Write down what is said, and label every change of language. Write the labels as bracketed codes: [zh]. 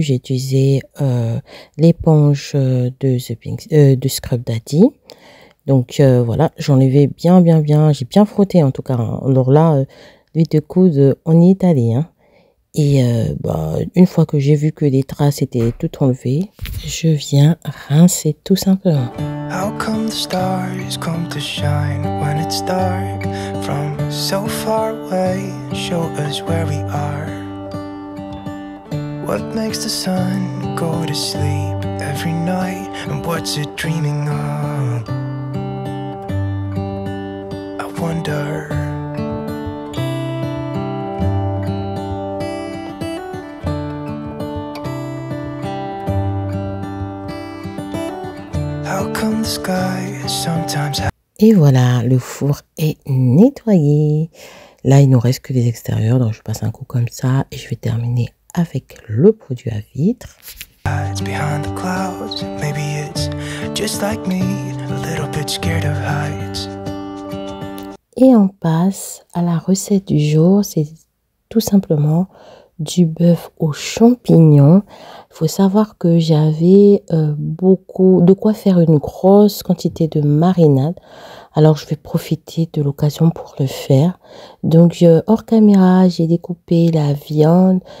[fr] J'ai utilisé l'éponge de Scrub Daddy. Donc voilà, j'enlevais bien, j'ai bien frotté en tout cas. Hein. Alors là, l'huile de coude, on y est allé. Hein. Et une fois que j'ai vu que les traces étaient toutes enlevées, je viens rincer tout simplement. [en] How come the stars come to shine when it's dark from so far away? Show us where we are. What makes the sun go to sleep every night? And what's it dreaming of? Wonder. How come the sky sometimes... [fr] Et voilà, le four est nettoyé. Là, il ne nous reste que les extérieurs, donc je passe un coup comme ça et je vais terminer avec le produit à vitre. [en] It's behind the clouds. Maybe it's just like me, a little bit scared of heights. [fr] Et on passe à la recette du jour. C'est tout simplement du bœuf aux champignons. Il faut savoir que j'avais beaucoup de quoi faire une grosse quantité de marinade. Alors, je vais profiter de l'occasion pour le faire. Donc, hors caméra, j'ai découpé la viande.